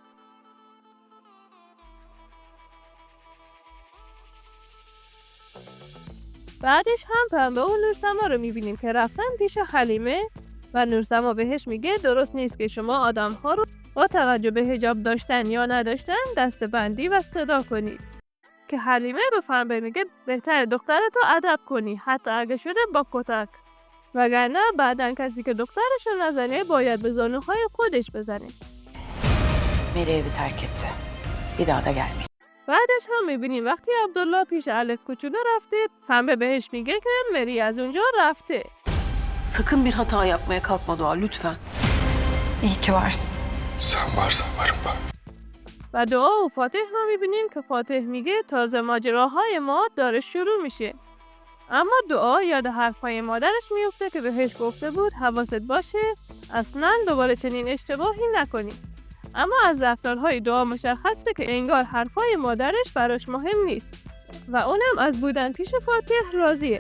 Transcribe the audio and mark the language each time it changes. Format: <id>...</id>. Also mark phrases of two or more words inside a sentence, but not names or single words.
<fa>بعدش هم پنبه و نورسما رو میبینیم که رفتن پیش حلیمه و نورسما بهش میگه درست نیست که شما آدم‌ها رو با توجه به حجاب داشتن یا نداشتن دسته‌بندی و صدا کنید. که حلیمه به پنبه میگه بهتر دخترتو ادب کنی حتی اگه شده با کتک. وگرنه بعدن کسی که دخترشو نزنه باید به زانوهای خودش بزنه.</fa> <tr>Meri evi terk etti. Bir daha da gelmeyecek.</tr> <fa>بعدش هم میبینیم وقتی عبدالله پیش الف کوچولو رفته پنبه بهش میگه که مری از اونجا رفته.</fa> <tr>Sakın bir hata yapmaya kalkma Doğa lütfen. İyi ki varsın. Sen varsan varım ben.</tr> <fa>و دعا و فاتح هم میبینیم که فاتح میگه تازه ماجراهای ما داره شروع میشه. اما دعا یاد حرفهای مادرش میفته که بهش گفته بود حواست باشه اصلا دوباره چنین اشتباهی نکنی. اما از رفتارهای دعا مشخصه که انگار حرفهای مادرش براش مهم نیست و اونم از بودن پیش فاتح راضیه.</fa>